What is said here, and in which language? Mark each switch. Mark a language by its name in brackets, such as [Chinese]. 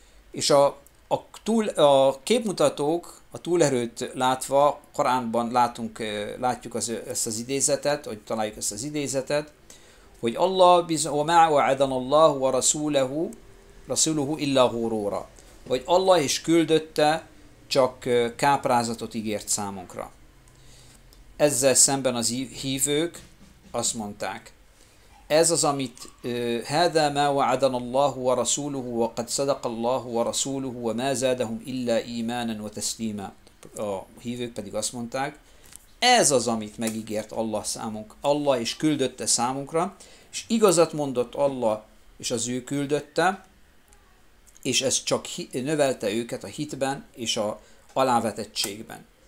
[Hungarian] És a képmutatók a túlerőt látva, Koránban látjuk ezt az idézetet, vagy találjuk ezt az idézetet, hogy Allah [Arabic] وَمَا وَعَدَنَ اللَّهُ وَرَسُولُهُ إِلَّا غُرُورًا, [Hungarian] hogy Allah is küldötte, csak káprázatot ígért számunkra. Ezzel szemben az hívők azt mondták, ez az, amit [Arabic] هذا ما وعدنا الله ورسوله وقد صدق الله ورسوله وما زادهم إلا إيمانا وتسليما. [Hungarian] A hívők pedig azt mondták, ez az, amit megígért Allah is küldötte számunkra, és igazat mondott Allah, és az ő küldötte, és ez csak növelte őket a hitben és a alávetettségben.